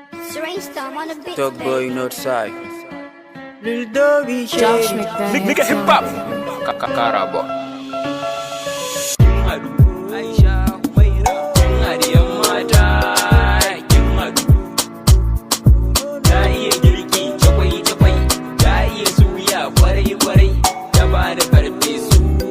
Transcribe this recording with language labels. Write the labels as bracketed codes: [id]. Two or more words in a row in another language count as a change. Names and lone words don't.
[en] Strange Storm on the beat, Talk boy baby. Northside. Lil Dobby Josh Shade. McDaniel Nigga hip hop. sound. [ha] Ka-, ka-, Karabo. Aisha, Humaira, kin haɗe yan mata, kin haɗu. Ta iya girki, cakwai, cakwai. Ta iya suya, kwarai, kwarai. Ta bada farfesu.